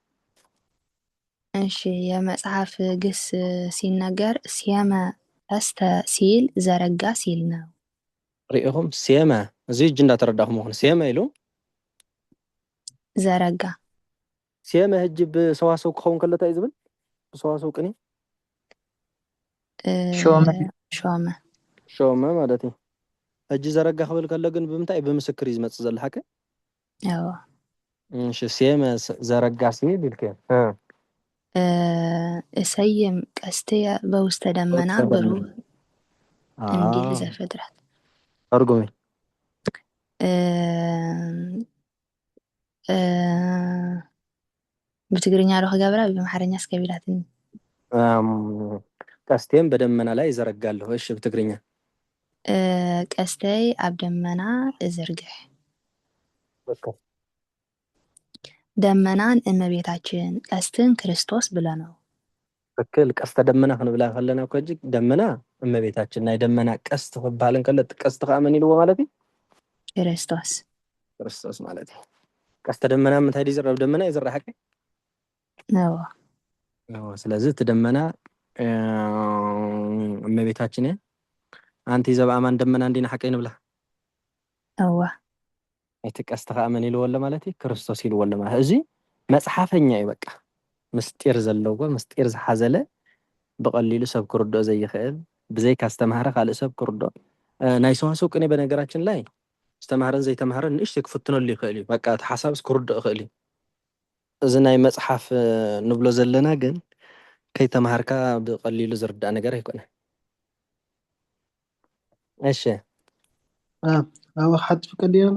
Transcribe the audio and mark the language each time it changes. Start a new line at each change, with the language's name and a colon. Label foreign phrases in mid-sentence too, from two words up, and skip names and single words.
Amharic: እሺ የመጽሐፍ ግስ ሲነገር ስየመ ቀስተ ሲል ዘረጋ ሲል ነው።
Tigrinya: ሪኢኹም ስየመ እዚ እጅ እንዳተረዳእኹም ኹን ስየመ ኢሉ
Amharic: ዘረጋ
Tigrinya: ስየመ ሕጂ ብሰዋሰው ክኸውን ከሎ እንታይ እዩ ዝብል ብሰዋሰው ቅኒ
Amharic: ሾመ ሾመ
Tigrinya: ሾመ ማለት እዩ ሕጂ ዘረጋ ክብል ከሎ ግን ብምንታይ ብምስክር እዩ ዝመፅእ ዘሎ ሓቀ
Amharic: አዎ እሺ ስየመ ዘረጋ ሲል ኢልከ
Geez: እሰይም ቀስትየ በውስተ ደመና ብሩህ
Amharic: እንዲል ዘፍጥረት
Tigrinya: ተርጉሚ በትግርኛ ዶ ክገብራ በአማርኛ እስከቢላትን
Amharic: ቀስቴም በደመና ላይ ይዘረጋለሁ እሺ በትግርኛ
Tigrinya: ቀስተይ ኣብ ደመና እዝርግሕ ደመናን እመቤታችን ቀስትን ክርስቶስ ብለነው ትክክል ቀስተ ደመና ክንብላ ከለና እኮ እጅግ ደመና እመቤታችን ናይ ደመና ቀስት ክበሃል ከለ ቀስት ከዓ መን ኢልዎ ማለት እዩ ክርስቶስ ማለት እዩ ቀስተ ደመና ምንታይ ይዝረብ ደመና ይዝረብ ሓቂ ስለዚህ እቲ ደመና እመቤታችን ኣንቲ ዘብኣማን ደመና እንዲና ሓቂ ንብላ እቲ ቀስቲ ከዓ መን ኢልዎ ኣሎ ማለት እዩ ክርስቶስ ኢልዎ ኣሎ ማለት እዚ መፅሓፈኛ እዩ በቃ ምስጢር ዘለዎ ምስጢር ዝሓዘለ ብቐሊሉ ሰብ ክርድኦ ዘይኽእል ብዘይካ ዝተምሃረ ካልእ ሰብ ክርድኦ ናይ ሰዋሰው ቅኔ
Amharic: በነገራችን ላይ
Tigrinya: ዝተምሃረን ዘይተምሃረን ንእሽተይ ክፍትነሉ ይኽእል እዩ በቃ እቲ ሓሳብ ክርድኦ ይኽእል እዩ እዚ ናይ መፅሓፍ ንብሎ ዘለና ግን ከይተምሃርካ ብቐሊሉ ዝርዳእ ነገር ኣይኮነን እሺ ኣብ ሓድ ፍቀድና